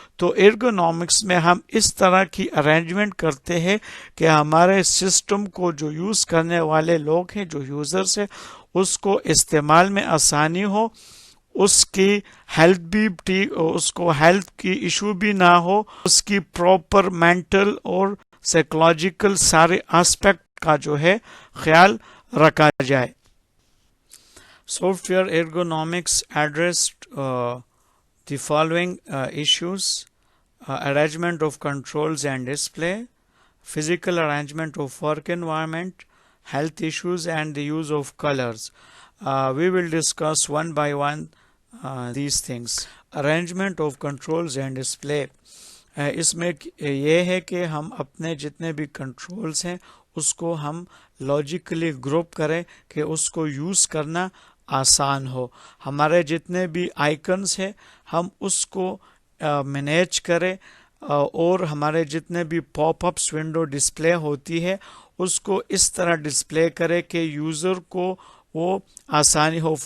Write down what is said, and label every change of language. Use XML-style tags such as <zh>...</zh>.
<hi>तो एर्गोनॉमिक्स में हम इस तरह की अरेंजमेंट करते हैं कि हमारे सिस्टम को जो यूज़ करने वाले लोग हैं, जो यूज़र्स हैं, उसको इस्तेमाल में आसानी हो, उसकी हेल्थ भी ठीक, उसको हेल्थ की इशू भी ना हो, उसकी प्रॉपर मेंटल और साइकोलॉजिकल सारे एस्पेक्ट का जो है ख्याल रखा जाए.</hi> <en>Software ergonomics addressed the following issues: arrangement of controls and display, physical arrangement of work environment, health issues, and the use of colors. We will discuss one by one these things. Arrangement of controls and display.</en> <hi>इसमें ये है कि हम अपने जितने भी controls हैं उसको हम लॉजिकली ग्रुप करें कि उसको यूज़ करना आसान हो. हमारे जितने भी आइकन्स हैं हम उसको मैनेज करें और हमारे जितने भी पॉपअप्स विंडो डिस्प्ले होती है उसको इस तरह डिस्प्ले करें कि यूज़र को वो आसानी हो.</hi>